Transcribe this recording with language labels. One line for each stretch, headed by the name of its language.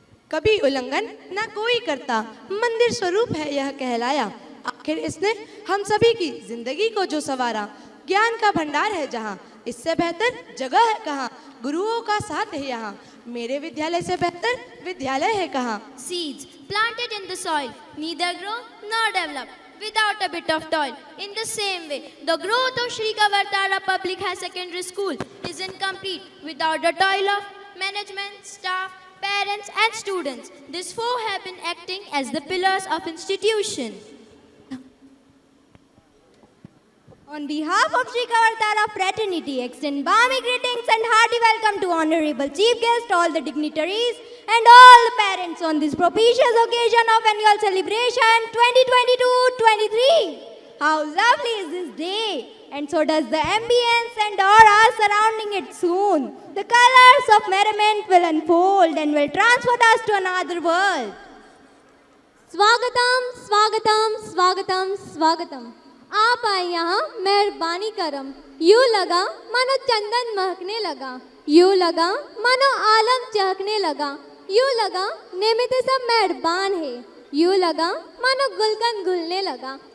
Hindi: कभी उल्लंघन ना कोई करता, मंदिर स्वरूप है यह कहलाया। आखिर इसने हम सभी की जिंदगी को जो संवारा। ज्ञान का भंडार है जहाँ, इससे बेहतर जगह है कहाँ। गुरुओं का साथ है यहाँ, मेरे विद्यालय से बेहतर विद्यालय है कहाँ।
English: Seeds planted in the soil neither grow nor develop without a bit of toil. In the same way, the growth of Shri Kavartara Public High Secondary School is incomplete without the toil of management, staff, parents and students. These four have been acting as the pillars of institution. On behalf of Shri Kavartara fraternity, extend balmy greetings and hearty welcome to Honorable Chief Guest, all the dignitaries and all the parents on this propitious occasion of annual celebration 2022-23. How lovely is this day, and so does the ambience and aura surrounding it soon. The colors of merriment will unfold and will transport us to another world.
Hindi: स्वागतम स्वागतम स्वागतम स्वागतम। आप आए यहाँ मेहरबानी करम। यूँ लगा मानो चंदन महकने लगा, यूँ लगा मानो आलम चहकने लगा, यूँ लगा नेमित सब मेहरबान है, यूँ लगा मानो गुलकंद घुलने लगा।